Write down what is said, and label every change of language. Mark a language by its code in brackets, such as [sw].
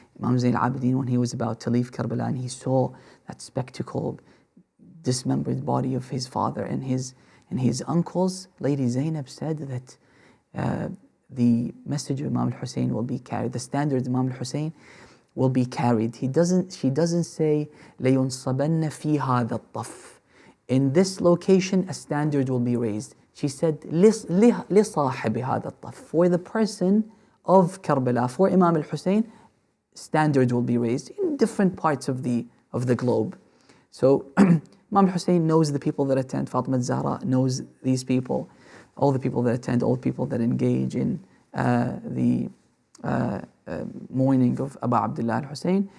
[en] Imam Zayn al-Abidin, when he was about to leave Karbala and he saw that spectacle, dismembered body of his father and his uncles, Lady Zainab said that the message of Imam al-Hussein will be carried, the standard of Imam al-Hussein will be carried. She doesn't say [ar] لَيُنصَبَنَّ فِي هَذَا الطَّفْ. [en] In this location, a standard will be raised. She said, [ar] لِصَاحِبِ هَذَا الطَّفْ. [en] For the person of Karbala, for Imam al-Hussein, standards will be raised in different parts of the globe. So Imam al-Hussein knows the people that attend. Fatima al-Zahra knows these people, all the people that attend, all the people that engage in the mourning of Abu Abdullah al-Hussein.